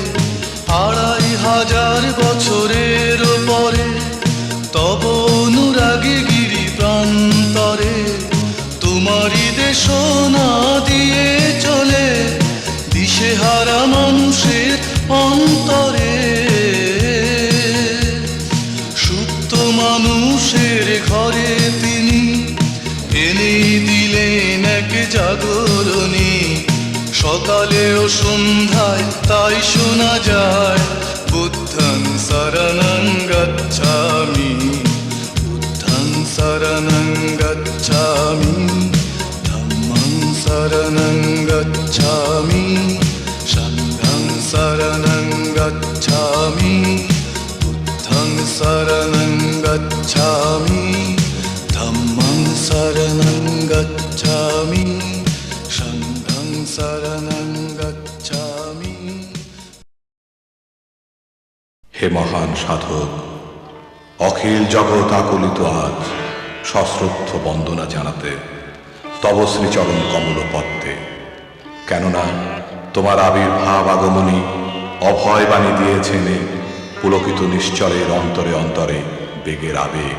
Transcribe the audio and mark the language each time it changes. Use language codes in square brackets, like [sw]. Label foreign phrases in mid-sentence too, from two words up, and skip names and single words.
[bn] ২৫০০ বছরের পরে তব অনুরাগী গিরি প্রান্তরে তোমারই দেশনা দিয়ে চলে দিশেহারা মানুষের অন্তরে সুপ্ত মানুষের ঘরে তিনি এনে দিলেন এক জাগরণী সকালে ও সন্ধ্যায় তাই শোনা যায় [pi] বুদ্ধং শরণং গচ্ছামি বুদ্ধং শরণং গচ্ছামি ধম্মং শরণং গচ্ছামি সংঘং শরণং গচ্ছামি বুদ্ধং শরণং গচ্ছামি ধম্মং শরণং গচ্ছামি সংঘং শরণং গচ্ছামি। [bn] হে মহান সাধক, অখিল জগৎ আকুলিত আজ সশ্রদ্ধ বন্দনা জানাতে তব শ্রীচরণ কমল পদ্মে। কেননা তোমার আবির্ভাব আগমনী অভয় বাণী দিয়েছেন পুলকিত নিশ্চলের অন্তরে অন্তরে বেগের আবেগ।